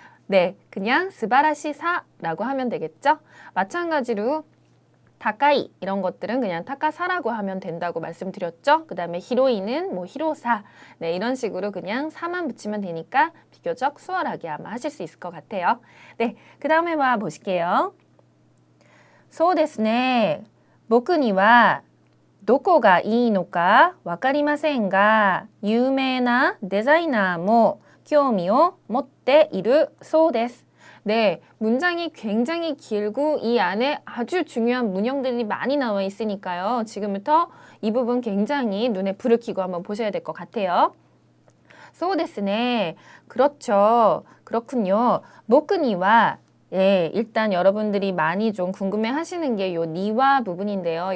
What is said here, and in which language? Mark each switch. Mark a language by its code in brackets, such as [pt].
[ko] 네, 그냥 스바라시사라고 하면 되겠죠? 마찬가지로 다카이 이런 것들은 그냥 타카사라고 하면 된다고 말씀드렸죠? 그 다음에 히로인은 뭐 히로사 네, 이런 식으로 그냥 사만 붙이면 되니까 비교적 수월하게 아마 하실 수 있을 것 같아요. 네, 그 다음에 와 보실게요. [ja] そうですね。僕にはどこがいいのかわかりませんが、有名なデザイナーも興味を持っているそうです. [ko] 네, 문장이 굉장히 길고 이 안에 아주 중요한 문형들이 많이 나와 있으니까요. 지금부터 이 부분 굉장히 눈에 불을 켜고 한번 보셔야 될 것 같아요. [ja] そうですね. [ko] 그렇죠. 그렇군요. [ja] 僕には [ko] 예, 일단 여러분들이 많이 좀 궁금해 하시는 게 요 니와 부분인데요.